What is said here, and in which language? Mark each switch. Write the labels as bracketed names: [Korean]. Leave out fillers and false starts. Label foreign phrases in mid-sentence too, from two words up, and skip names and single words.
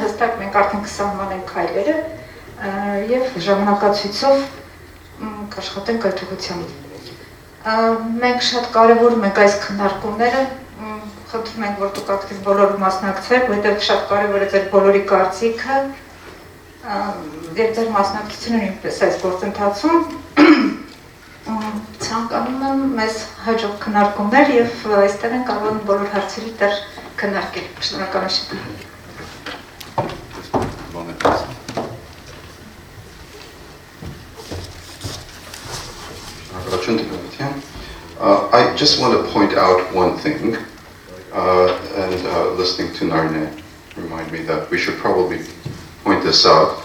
[Armenian] հստակ մենք արդեն կսահմանենք քայլերը եւ ժամանակացույցով կաշխատենք այդ ուղղությամբ։ Մենք շատ կարևորում ենք այս քննարկումները, խնդրում ենք, որ դուք ակտիվ բոլորը մասնակցեք, որովհետեւ շատ կարևոր է ձեր բոլորի կարծիքը եւ ձեր մասնակցությունը նույնպես այս գործընթացում։ Ցանկանում եմ մեզ հաջող քննարկումներ եւ այստեղ են կարող բոլոր հարցերի դեռ քննարկել։ Շնորհակալություն։ [English] I just want to point out one thing, and listening to Narne remind me that we should probably point this out.